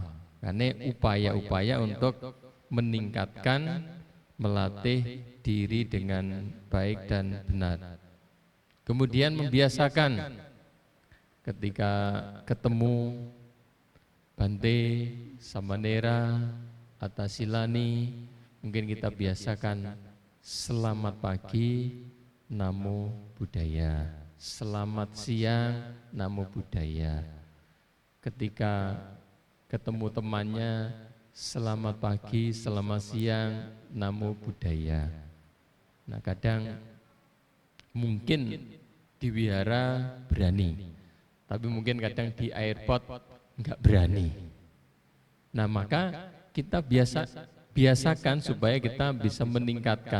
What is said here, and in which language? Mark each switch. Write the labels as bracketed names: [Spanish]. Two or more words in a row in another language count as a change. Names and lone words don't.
[Indonesian] Karena upaya-upaya untuk meningkatkan, melatih diri dengan baik dan benar. Kemudian membiasakan ketika ketemu Bante, Samanera, Atasilani, mungkin kita biasakan selamat pagi, [Pali] namo buddhaya. [Indonesian] Selamat siang, [Pali] namo buddhaya. [Indonesian] Ketika ketemu temannya, selamat pagi, selamat siang, [Pali] namo buddhaya. [Indonesian] Nah, kadang mungkin di wihara berani, tapi mungkin kadang di airport enggak berani. Nah, maka kita biasakan supaya kita bisa meningkatkan.